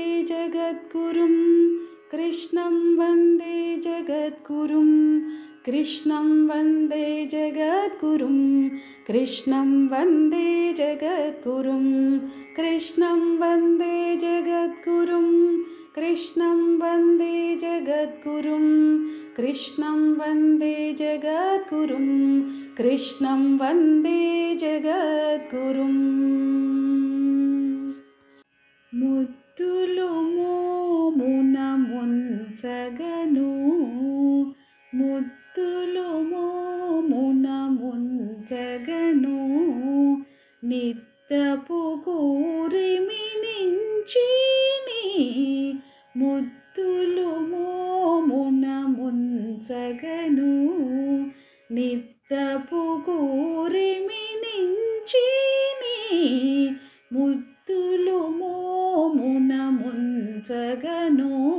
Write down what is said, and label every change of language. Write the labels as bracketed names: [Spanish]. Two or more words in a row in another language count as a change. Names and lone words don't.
[Sanskrit] जगद्गुरुं कृष्णं वन्दे जगद्गुरुं कृष्णं वन्दे जगद्गुरुं कृष्णं वन्दे जगद्गुरुं कृष्णं वन्दे जगद्गुरुं कृष्णं वन्दे जगद्गुरुं कृष्णं वन्दे जगद्गुरुं कृष्णं वन्दे जगद्गुरुम् [Telugu] ముద్దులు మోమున ముంచగను ముద్దులు మోమున ముంచగను నిత్తపు కూరిమి నించిని ముద్దులు మోమున ముంచగను నిత్తపు కూరిమి నించిని ముద్దులు మోమున ముంచగను